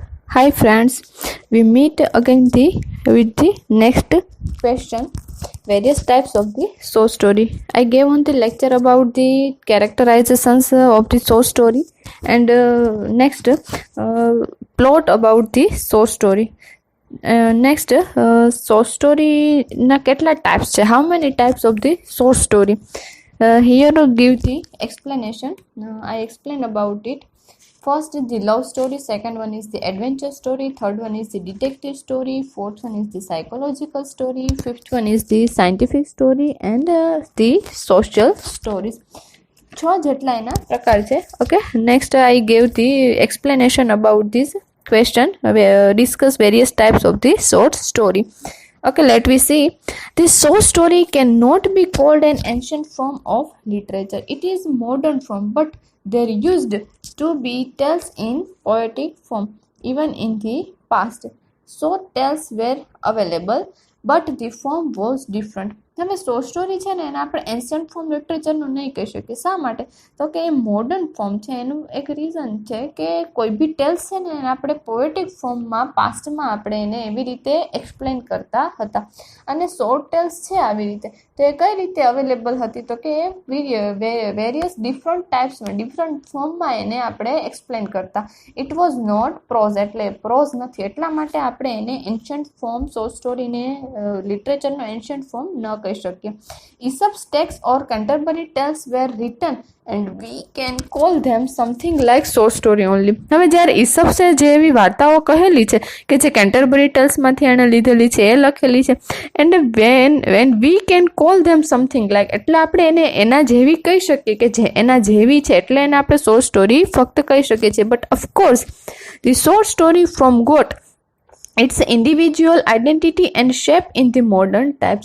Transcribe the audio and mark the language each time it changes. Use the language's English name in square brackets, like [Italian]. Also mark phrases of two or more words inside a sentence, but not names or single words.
[English] Hi friends, we meet again with the next question. Various types of the short story. I gave on the lecture about the characterizations of the short story, and next plot about the short story. Next short story [Gujarati] ના કેટલા [English] types છે? How many types of the short story? Here to give the explanation. I explain about it. First is the love story, second one is the adventure story, third one is the detective story, fourth one is the psychological story, fifth one is the scientific story, and the social stories. [Gujarati] છ જેટલા એના પ્રકાર છે. [English] Okay, next I gave the explanation about this question. Discuss various types of the short story. Okay, let me see. This short story cannot be called an ancient form of literature. It is modern form, but they're used to be tales in poetic form. Even in the past, short tales were available, but the form was different. [Gujarati] હવે [English] short story [Gujarati] છે ને એને આપણે [English] ancient form [Gujarati] લિટરેચરનું નહીં કહી શકીએ. શા માટે? તો કે એ [English] modern form [Gujarati] છે. એનું એક રીઝન છે કે કોઈ બી ટેલ્સ છે ને એને આપણે પોએટિક ફોર્મમાં પાસ્ટમાં આપણે એને એવી રીતે એક્સપ્લેન કરતા હતા. અને [English] short tales [Gujarati] છે આવી રીતે તો એ કઈ રીતે અવેલેબલ હતી? તો કે [English] various different [Gujarati] ટાઈપ્સમાં ડિફરન્ટ ફોર્મમાં એને આપણે એક્સપ્લેન કરતા. [English] it was not prose, [Gujarati] એટલે પ્રોઝ નથી. એટલા માટે આપણે એને [English] ancient form [Gujarati] શોર્ટ સ્ટોરીને લિટરેચરનો [English] ancient form [Gujarati] ન કહી શકીએ. [English] Aesop's texts or Canterbury Tales were written and we can call them something like short story only. [Gujarati] હવે જ્યારે ઇસપ્સે જે એવી વાર્તાઓ કહેલી છે કે જે કેન્ટરબરી ટેલ્સમાંથી એણે લીધેલી છે, એ લખેલી છે, [English] and when we can call them something like, [Gujarati] એટલે આપણે એને એના જેવી કહી શકીએ કે જે એના જેવી છે, એટલે એને આપણે [English] short story [Gujarati] ફક્ત કહી શકીએ છીએ. [English] But of course the short story from got its individual identity and shape in the modern types.